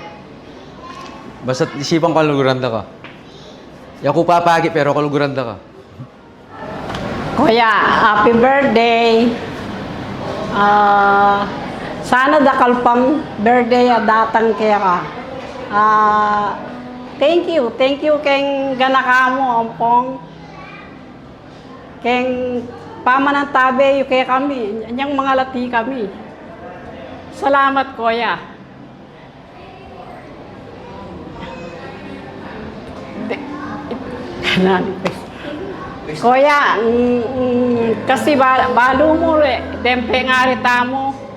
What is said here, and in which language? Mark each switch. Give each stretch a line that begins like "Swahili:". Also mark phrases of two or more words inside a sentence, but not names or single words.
Pampanga: Basta't isipan ko kaluguranda ka. Yaku papagi pero kaluguranda ka.
English: Kuya, happy birthday.
Pampanga: Sana dakal pang birthday datang kaya ka.
English: Thank you
Pampanga: keng ganakamo ampong. Keng pamanang tabe yung kaya kami, anyang mga lati kami. Salamat kuya. Kuya, kasi balo mo re, dempe nga rita mo.